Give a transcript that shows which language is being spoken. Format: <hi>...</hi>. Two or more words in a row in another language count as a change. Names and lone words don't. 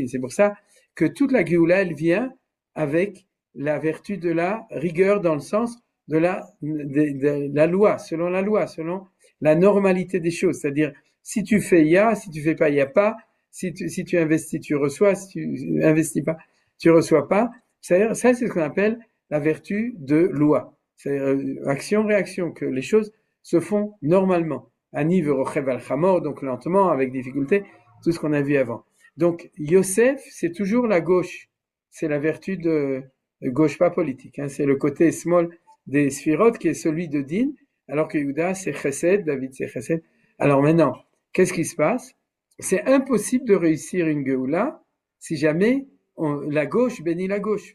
<fr>C'est pour ça que toute la Géoula, elle vient avec la vertu de la rigueur dans le sens de la loi, selon la normalité des choses. C'est-à-dire, si tu fais, il y a, si tu fais pas, il y a pas, si tu investis, tu reçois, si tu investis pas, tu reçois pas. C'est-à-dire, ça, c'est ce qu'on appelle la vertu de loi. C'est-à-dire, action-réaction, que les choses se font normalement.</fr> <he>עני רוכב על חמור,</he> <fr>donc lentement, avec difficulté, tout ce qu'on a vu avant. Donc, Yosef, c'est toujours la gauche. C'est la vertu de gauche, pas politique. C'est le côté small des Sphirot qui est celui de Din, alors que Yehuda, c'est Chesed, David, c'est Chesed. Alors maintenant, qu'est-ce qui se passe? C'est impossible de réussir une Géoula si jamais la gauche bénit la gauche.</fr>